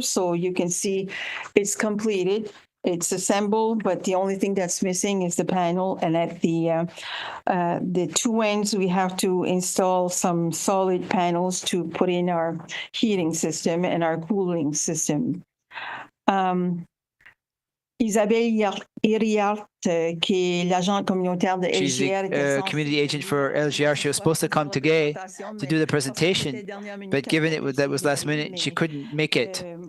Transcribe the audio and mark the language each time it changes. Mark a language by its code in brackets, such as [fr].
[en] So you can see it's completed. It's assembled, but the only thing that's missing is the panel. And at the 2 ends, we have to install some solid panels to put in our heating system and our cooling system. [fr] Isabelle Iriart, qui est l'agent communautaire de [en] She's [fr] LGR. [en] the community agent for LGR. She was supposed to come today to do the presentation, but given that was last minute, she couldn't make it.